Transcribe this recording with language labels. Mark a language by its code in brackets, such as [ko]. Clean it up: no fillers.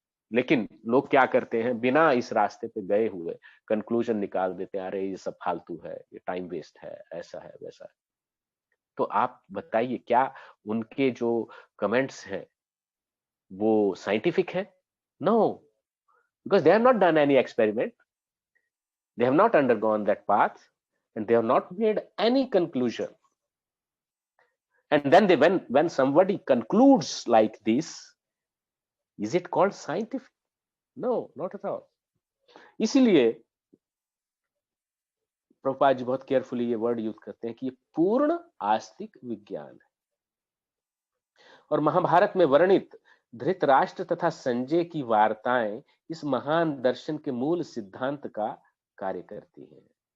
[hi] लेकिन लोग क्या करते हैं, बिना इस रास्ते पे गए हुए कंक्लूजन निकाल देते हैं, अरे ये सब फालतू है, ये टाइम वेस्ट है, ऐसा है वैसा है। तो आप बताइए, क्या उनके जो कमेंट्स हैं वो साइंटिफिक है? [en] No, because they have not done any experiment, they have not undergone that path, and they have not made any conclusion. And then when somebody concludes like this, is it called scientific? No, not at all. [hi] इसीलिए प्रभुपाद जी बहुत carefully ये word use करते हैं कि ये पूर्ण आस्तिक विज्ञान है। और महाभारत में वर्णित धृतराष्ट्र तथा संजय की वार्ताएं इस महान दर्शन के मूल सिद्धांत का कार्य करती हैं।